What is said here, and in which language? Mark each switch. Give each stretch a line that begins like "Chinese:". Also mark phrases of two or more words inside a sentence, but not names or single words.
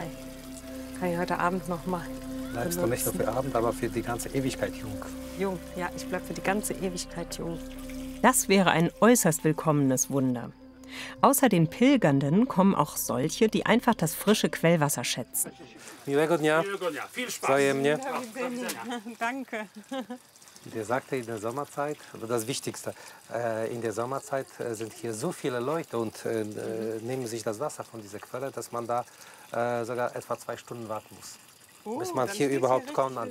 German: Kann ich heute Abend noch mal Bleibst du nicht nur für Abend, aber für die ganze Ewigkeit jung. jung. Ja, ich bleibe für die ganze Ewigkeit jung. Das wäre ein äußerst willkommenes Wunder. Außer den Pilgernden kommen auch solche, die einfach das frische Quellwasser schätzen.
Polish: Miłego dnia. Wzajemnie.
German: Danke. Der sagte in der Sommerzeit, aber das Wichtigste, in der Sommerzeit sind hier so viele Leute und nehmen sich das Wasser von dieser Quelle, dass man da sogar etwa 2 Stunden warten muss. Bis man dann hier steht überhaupt richtig- kommt an die